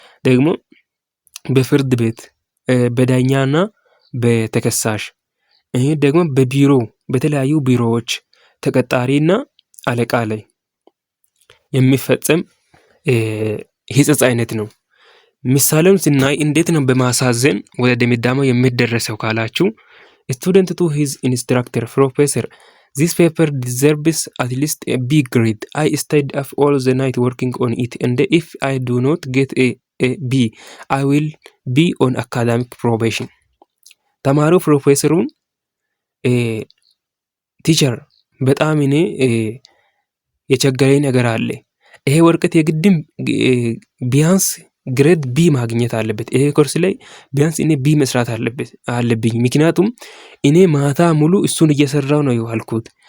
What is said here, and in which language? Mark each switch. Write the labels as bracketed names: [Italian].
[Amharic] ደግሞ በፍርድ ቤት በዳኛና በተከሳሽ ደግሞ በቢሮ በተለያዩ ቢሮዎች ተቀጣሪና አለቃ ላይ የሚፈጸም ሂጸጽ አይነት ነው። ምሳሌውን ስናይ እንዴት ነው በማሳዘን ወደ ድምዳሜው የሚደረሰው ካላችሁ፣ ስቱደንት ቱ ሂዝ ኢንስትራክተር ፕሮፌሰር [English] this paper deserves at least a B grade. I stayed up all the night working on it, and if I do not get a B, I will be on academic probation. [Amharic] ተማሪው ፕሮፌሰሩን ቲቸር በጣም እኔ የቸገረኝ ነገር አለ፣ ይሄ ወረቀት የግድም ቢያንስ ግሬድ ቢ ማግኘት አለበት። ይሄ ኮርስ ላይ ቢያንስ እኔ ቢ መስራት አለብኝ። ምክንያቱም እኔ ማታ ሙሉ እሱን እየሰራው ነው የዋልኩት።